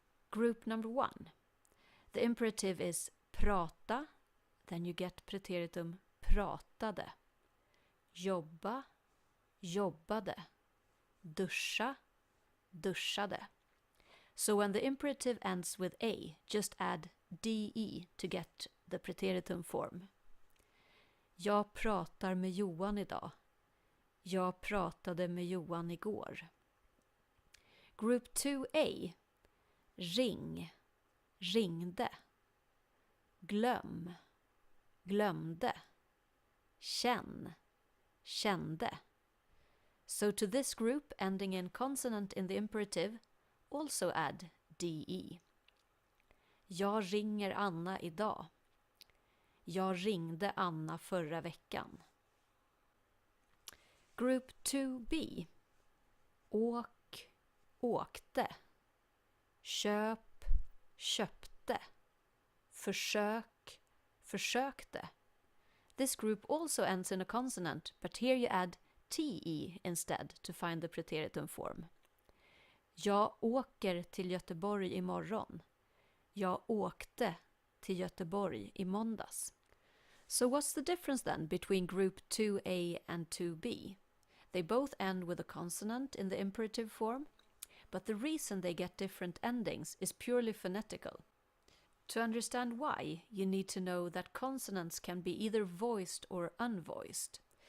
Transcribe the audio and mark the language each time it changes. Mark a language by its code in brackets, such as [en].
[en] Group number 1. The imperative is prata, then you get preteritum pratade. [sv] Jobba, jobbade. Duscha, duschade. [en] So when the imperative ends with A, just add DE to get the preteritum form. [sv] Jag pratar med Johan idag. Jag pratade med Johan igår. [en] Group 2A. Ring, ringde. [sv] Glöm, glömde. Känn, kände. [en] So to this group ending in consonant in the imperative, also add DE. [sv] Jag ringer Anna idag. Jag ringde Anna förra veckan. [en] Group 2B. Åk, åkte. [sv] Köp, köpte. Försök, försökte. [en] This group also ends in a consonant, but here you add TE instead to find the preteritum form. [sv] Jag åker till Göteborg imorgon. Jag åkte till Göteborg i måndags. [en] So what's the difference then between group 2A and 2B? They both end with a consonant in the imperative form, but the reason they get different endings is purely phonetical. To understand why, you need to know that consonants can be either voiced or unvoiced.